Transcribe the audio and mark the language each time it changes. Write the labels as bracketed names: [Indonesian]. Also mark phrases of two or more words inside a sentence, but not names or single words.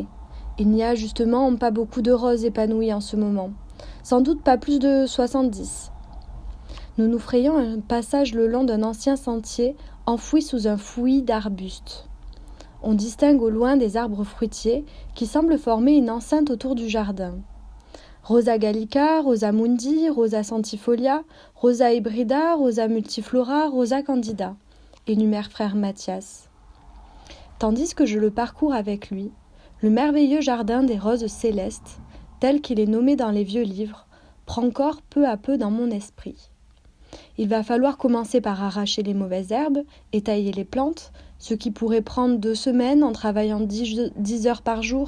[French] Il n'y a justement pas beaucoup de roses épanouies en ce moment, sans doute pas plus de 70. Nous nous frayons un passage le long d'un ancien sentier enfoui sous un fouillis d'arbustes. On distingue au loin des arbres fruitiers qui semblent former une enceinte autour du jardin. Rosa gallica, Rosa mundi, Rosa centifolia, Rosa hybrida, Rosa multiflora, Rosa candida, énumère frère Mathias. Tandis que je le parcours avec lui, le merveilleux jardin des roses célestes, tel qu'il est nommé dans les vieux livres, prend corps peu à peu dans mon esprit. Il va falloir commencer par arracher les mauvaises herbes et tailler les plantes, ce qui pourrait prendre 2 semaines en travaillant 10 heures par jour.